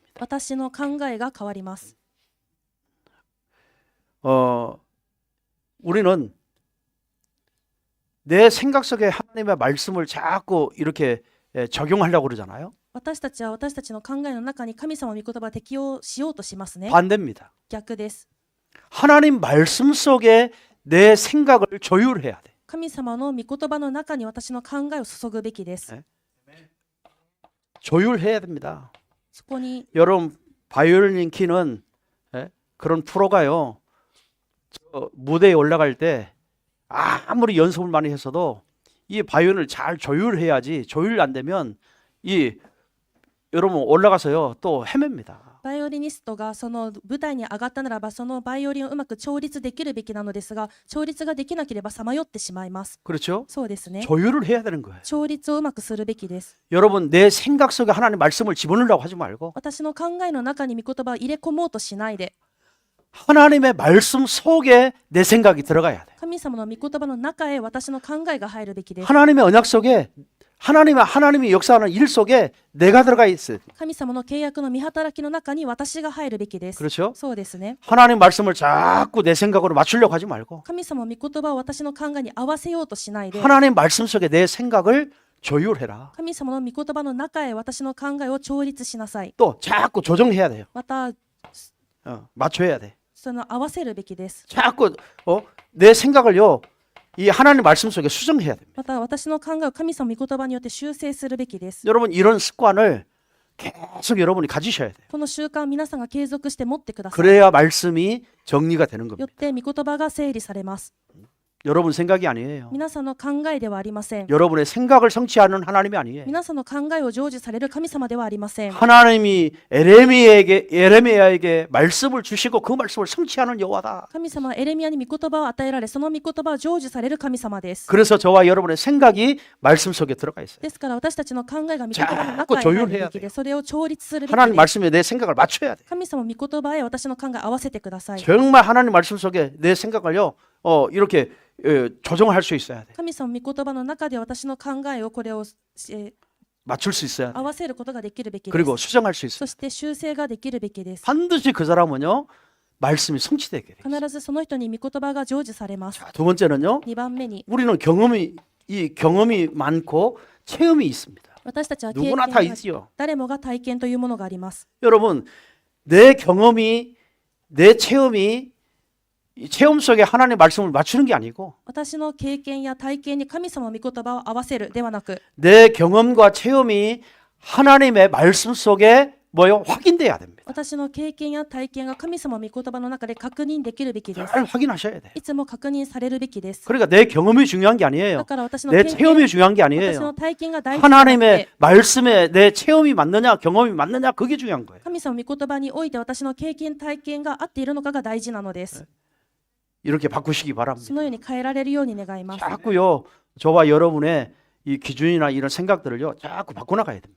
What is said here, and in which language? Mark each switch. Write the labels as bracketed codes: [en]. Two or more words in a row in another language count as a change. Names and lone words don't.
[ja] 私の考えが変わります。 [ko] 우리는 내 생각 속에 하나님의 말씀을 자꾸 이렇게 적용하려고 그러잖아요. [ja] 私たちは私たちの考えの中に神様の御言葉を適用しようとしますね。 [ko] 반대입니다. [ja] 逆です。 [ko] 하나님 말씀 속에 내 생각을 조율해야 돼. [ja] 神様の御言葉の中に私の考えを注ぐべきです。 [ko] 조율해야 됩니다. [ja] そこに [ko] 여러분 바이올린 키는 그런 프로가요. 무대에 올라갈 때 아무리 연습을 많이 했어도 이 바이올린을 잘 조율해야지 조율 안 되면 여러분 올라가서요 또 헤맵니다. [ja] バイオリニストがその舞台に上がったならばそのバイオリンをうまく調律できるべきなのですが調律ができなければさまよってしまいます。 [ko] 그렇죠? [ja] そうですね。 [ko] 조율을 해야 되는 거예요. [ja] 調律をうまくするべきです。 [ko] 여러분 내 생각 속에 하나님 말씀을 집어넣으려고 하지 말고 [ja] 私の考えの中に御言葉を入れ込もうとしないで [ko] 하나님의 말씀 속에 내 생각이 들어가야 돼. [ja] 神様の御言葉の中へ私の考えが入るべきです。 [ko] 하나님의 언약 속에 하나님이 역사하는 일 속에 내가 들어가 있어요. [ja] 神様の契約の見働きの中に私が入るべきです。 [ko] 그렇죠? [ja] そうですね。 [ko] 하나님 말씀을 자꾸 내 생각으로 맞추려고 하지 말고 [ja] 神様の御言葉を私の考えに合わせようとしないで [ko] 하나님 말씀 속에 내 생각을 조율해라. [ja] 神様の御言葉の中へ私の考えを調律しなさい。 [ko] 또 자꾸 조정해야 돼요. [ja] また [ko] 맞춰야 돼. [ja] その合わせるべきです。 [ko] 자꾸 내 생각을요 이 하나님 말씀 속에 수정해야 됩니다. [ja] また私の考えを神様の御言葉によって修正するべきです。 [ko] 여러분 이런 습관을 계속 여러분이 가지셔야 돼요. [ja] この習慣を皆さんが継続して持ってください。 [ko] 그래야 말씀이 정리가 되는 [ja] よ [ko] 겁니다. [ja] って御言葉が整理されます。 [ko] 여러분 생각이 아니에요. [ja] 皆さんの考えではありません。 [ko] 여러분의 생각을 성취하는 하나님이 아니에요. [ja] 皆さんの考えを成就される神様ではありません。 [ko] 하나님이 에레미야에게 말씀을 주시고 그 말씀을 성취하는 여호와다. [ja] 神様はエレミヤに御言葉を与えられ、その御言葉を成就される神様です。 [ko] 그래서 저와 여러분의 생각이 말씀 속에 들어가 있어요. [ja] ですから私たちの考えが御言葉の中 [ko] 자꾸 [ja] に入る [ko] 조율해야 [ja] べきで、それを調律するべき [ko] 하나님 [ja] です。 [ko] 말씀에 내 생각을 맞춰야 돼. [ja] 神様御言葉へ私の考えを合わせてください。 [ko] 정말 하나님 말씀 속에 내 생각을요, 이렇게 조정할 수 있어야 돼. [ja] 神様御言葉の中で私の考えをこれを、 [ko] 맞출 수 있어야 돼. [ja] 合わせることができるべきで [ko] 그리고 [ja] す。 [ko] 수정할 수 있어요. [ja] そして修正ができるべきです。 [ko] 반드시 그 사람은요, 말씀이 성취되게 돼. [ja] 必ずその人に御言葉が成就されます。 [ko] 자, 두 번째는요, [ja] 2 番目に、 [ko] 우리는 경험이 많고 체험이 있습니다. [ja] 私たちは経験 [ko] 누구나 [ja] が [ko] 다 [ja] あり、 [ko] 있지요. [ja] 誰もが体験というものがあります。 [ko] 여러분, 내 경험이, 내 체험이 이 체험 속에 하나님의 말씀을 맞추는 게 아니고 [ja] 私の経験や体験に神様の御言葉を合わせるではなく、 [ko] 내 경험과 체험이 하나님의 말씀 속에 확인돼야 됩니다. [ja] 私の経験や体験が神様の御言葉の中で確認できるべきです。 [ko] 잘 확인하셔야 돼요. [ja] いつも確認されるべきです。 [ko] 그러니까 내 경험이 중요한 게 [ja] だ [ko] 아니에요. [ja] から私の [ko] 내 [ja] 経験、 [ko] 체험이 중요한 게 [ja] 私 [ko] 아니에요. [ja] の体験が大事ではなく [ko] 하나님의 [ja] て、 [ko] 말씀에 내 체험이 맞느냐, 경험이 맞느냐, 그게 중요한 거예요. [ja] 神様の御言葉において私の経験、体験が合っているのかが大事なのです。 [ko] 이렇게 바꾸시기 [ja] そ [ko] 바랍니다. [ja] のように変えられるように願います。 [ko] 자꾸요, 저와 여러분의 이 기준이나 이런 생각들을요, 자꾸 바꿔나가야 됩니다.